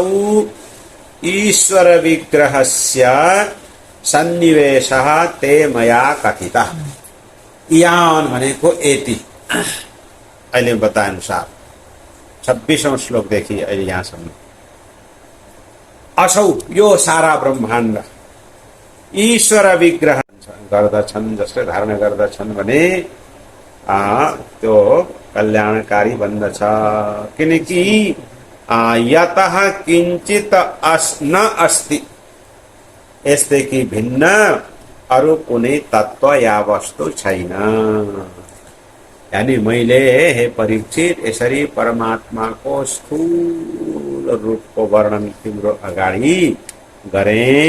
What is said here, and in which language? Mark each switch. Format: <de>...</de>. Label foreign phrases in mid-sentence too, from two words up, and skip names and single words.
<sa>ईश्वर विग्रहस्य सन्निवेशः ते मया कथितः।</sa> <ne>इयान भनेको एति अहिले बताए अनुसार 26औं श्लोकदेखि अहिले यहाँसम्म असौ यो सारा ब्रह्माण्ड ईश्वर विग्रह गर्दछन् जसले धारण गर्दछन् भने त्यो कल्याणकारी बन्दछ।</ne> <sa>किनकि यतः किञ्चित न अस्ति,</sa> <ne>यसदेखि भिन्न अरू कुनै तत्व या वस्तु छैन। यानी मैले हे परीक्षित यसरी परमात्माको स्थूल रूपको वर्णन तिम्रो अगाडि गरेँ।</ne>